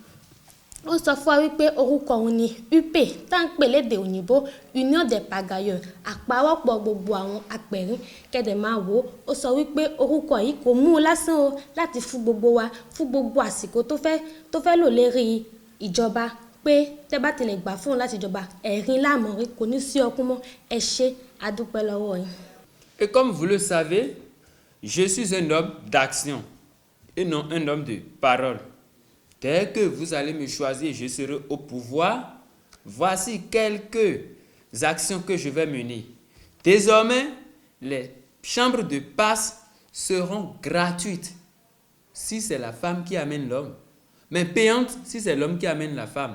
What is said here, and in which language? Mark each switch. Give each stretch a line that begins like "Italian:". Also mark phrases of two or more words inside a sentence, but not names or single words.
Yoruba: Ó sọ fún wa wípé orúkọ òun ni UP, tá ń pè lédè òyìnbó
French: Union des pagailleurs,
Yoruba: àpawọ́pọ̀ gbogbo àwọn apẹ̀rín. Kẹ́dẹ̀ máa wò. Ó sọ wípé orúkọ yìí kò mú un lásán o láti fún gbogbo wa, fún gbogbo àsìkò tó fẹ́ lò lérí ìjọba pé tẹ́ bá ti lè gbà fóun láti jọba, ẹ̀rín láàmọ̀rí kò ní sí ọkún mọ́. Ẹ ṣé, a dúpẹ́ lọ́wọ́ yín.
French: Et comme vous le savez, je suis un homme d'action et non un homme de parole. Dès que vous allez me choisir, je serai au pouvoir. Voici quelques actions que je vais mener. Désormais, les chambres de passe seront gratuites si c'est la femme qui amène l'homme, mais payantes si c'est l'homme qui amène la femme.